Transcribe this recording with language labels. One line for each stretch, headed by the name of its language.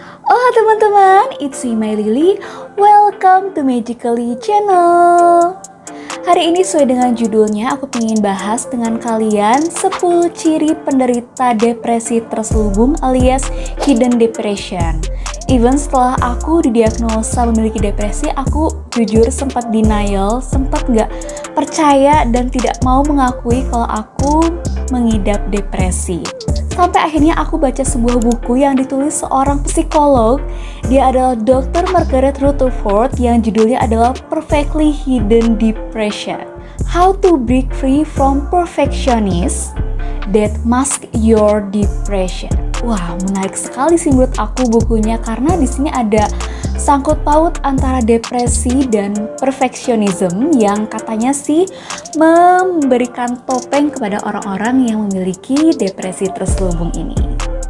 Indonesian: Oh teman-teman,
English: it's me My Lily. Welcome to Magically Channel.
Indonesian: Hari ini sesuai dengan judulnya, aku ingin bahas dengan kalian 10 ciri penderita depresi terselubung alias hidden depression. Even setelah aku didiagnosa memiliki depresi, aku jujur sempat denial, sempat gak percaya dan tidak mau mengakui kalau aku mengidap depresi. Sampai akhirnya aku baca sebuah buku yang ditulis seorang psikolog. Dia adalah Dr. Margaret Rutherford yang judulnya adalah Perfectly Hidden Depression.
English: How to Break Free from Perfectionists That Mask Your Depression.
Indonesian: Wah, menarik sekali sih menurut aku bukunya karena di sini ada sangkut paut antara depresi dan perfeksionisme yang katanya sih memberikan topeng kepada orang-orang yang memiliki depresi terselubung ini.